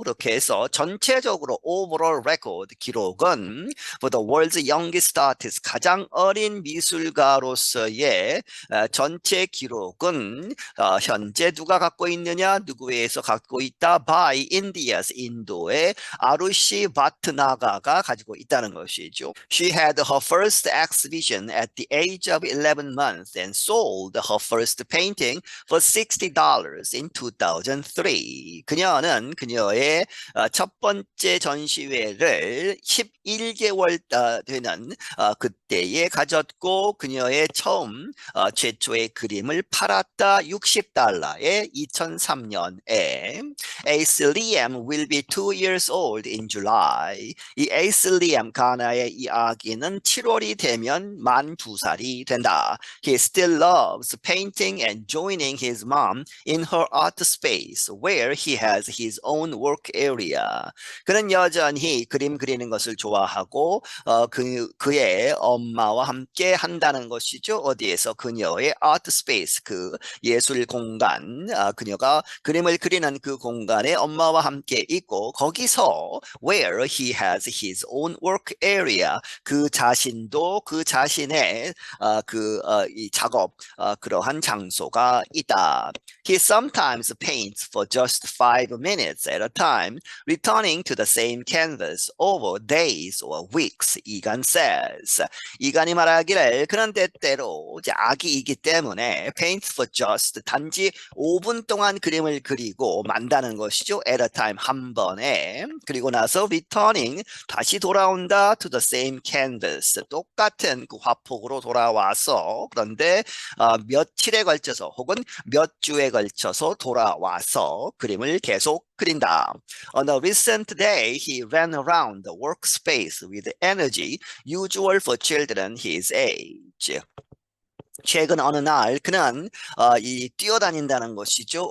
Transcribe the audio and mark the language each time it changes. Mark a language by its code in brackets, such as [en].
[ko] 그렇게 해서 전체적으로 [en] overall record [ko] 기록은 [en] for the world's youngest artist [ko] 가장 어린 미술가로서의 전체 기록은 현재 누가 갖고 있느냐 누구에서 갖고 있다 [en] by India's [ko] 인도의 아루시 바트나가가 가지고 있다는 것이죠. [en] She had her first exhibition at the age of 11 months and sold her first first painting for $60 in 2003. [ko] 그녀는 그녀의 첫 번째 전시회를 11개월 되는 그때에 가졌고 그녀의 최초의 그림을 팔았다. $60에 2003년에 [en] Ace Liam will be 2 years old in July. [ko] 이 Ace Liam 가나의 이 아기는 7월이 되면 만 2살이 된다. [en] He still loves painting and joining his mom in her art space where he has his own work area. [ko] 그는 여전히 그림 그리는 것을 좋아하고 그의 엄마와 함께 한다는 것이죠. 어디에서 그녀의 아트 스페이스 그 예술 공간 그녀가 그림을 그리는 그 공간에 엄마와 함께 있고 거기서 [en] where he has his own work area [ko] 그 자신도 그 자신의 이 작업 그러한 장소가 있다. [en] He sometimes paints for just 5 minutes at a time, returning to the same canvas over days or weeks. 이간 says. [ko] 이간이 말하기를 그런 때때로 이제 아기이기 때문에 [en] paint for just [ko] 단지 5분 동안 그림을 그리고 만다는 것이죠. [en] At a time [ko] 한 번에. 그리고 나서 returning 다시 돌아온다 [en] to the same canvas [ko] 똑같은 그 화폭으로 돌아와서 그런데 며칠에 걸쳐서 혹은 몇 주에 걸쳐서 돌아와서 그림을 계속 그린다. [en] On a recent day, he ran around the workspace with energy usual for children his age. [ko] 최근 어느 날 그는 이 뛰어다닌다는 것이죠.